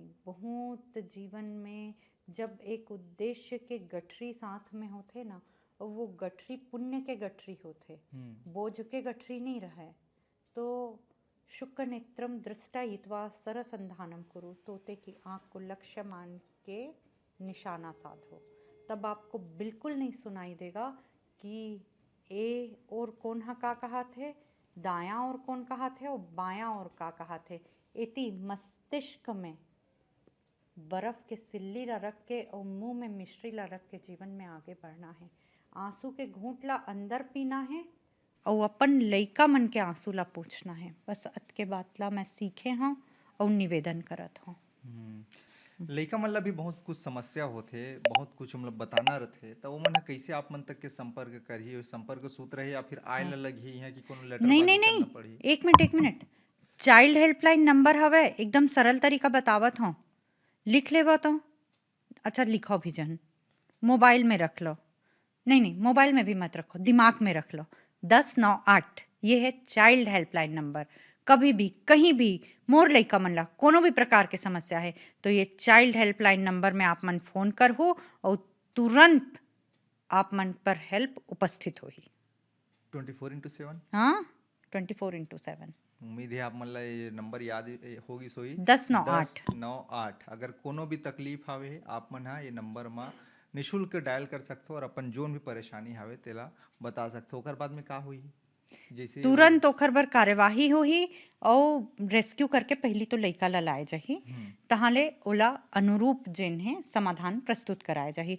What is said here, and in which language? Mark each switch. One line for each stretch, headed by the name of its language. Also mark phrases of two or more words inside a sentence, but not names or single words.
Chhattisgarhi: बहुत जीवन में जब एक उद्देश्य के गठरी साथ में होते ना, और वो गठरी पुण्य के गठरी होते, बोझ के गठरी नहीं रहे, तो
Sanskrit: शुक्र नेत्रम दृष्टायित्वा सरसंधानम कुरु,
Chhattisgarhi: तोते की आँख को लक्ष्य मान के निशाना साधो, तब आपको बिल्कुल नहीं सुनाई देगा कि ए और कौन हा का कहा थे, दायां और कौन कहा थे और बायां और का कहा थे। इति मस्तिष्क में बर्फ के सिल्ली ला रख के और मुंह में मिश्री ला रख के जीवन में आगे बढ़ना है। आंसू के घूंट ला अंदर पीना है और अपन लइका मन के आंसू ला पूछना है। बस अत के बात ला मैं सीखे हाँ और निवेदन करत हूँ। लइका मन ला भी बहुत कुछ समस्या होथे, बहुत कुछ मतलब बताना रथे, तो वो मन ह कैसे आप मन तक के संपर्क करही? संपर्क सूत्र है या फिर आए हाँ। ला लगही है कि कोनो नहीं नहीं लेटरबाजी नहीं, करना पड़ही? एक मिनट एक मिनट,
English: child helpline number
Chhattisgarhi: हवे, एकदम सरल तरीका बतावत हूँ, लिख लेवा तो। अच्छा लिखो भी जन, मोबाइल में रख लो, नहीं नहीं मोबाइल में भी मत रखो, दिमाग में रख लो, 1098 ये है
English: child helpline number.
Chhattisgarhi: कभी भी कहीं भी मोर लइका मन ला कोनो भी प्रकार के समस्या है तो ये
English: child helpline number
Chhattisgarhi: में आप मन फोन कर हो और तुरंत आप मन पर हेल्प उपस्थित होही। 24x7? हाँ, 24x7। उम्मीद है आप मन ला ये नंबर याद होगी सोई। 1098। 1098 अगर कोनो भी तकलीफ हावे आप मन हा ये नंबर मा निशुल्क डायल कर सकते हो और अपन जोन भी परेशानी हावे तेला बता सकते हो। ओकर बाद में का हुई? जैसे वो तुरंत ओकर बर कार्यवाही होही और रेस्क्यू करके पहली तो लइका ल लाए जाही। हुँ, तहाँले ओला अनुरूप जेन हे समाधान प्रस्तुत कराए जाही।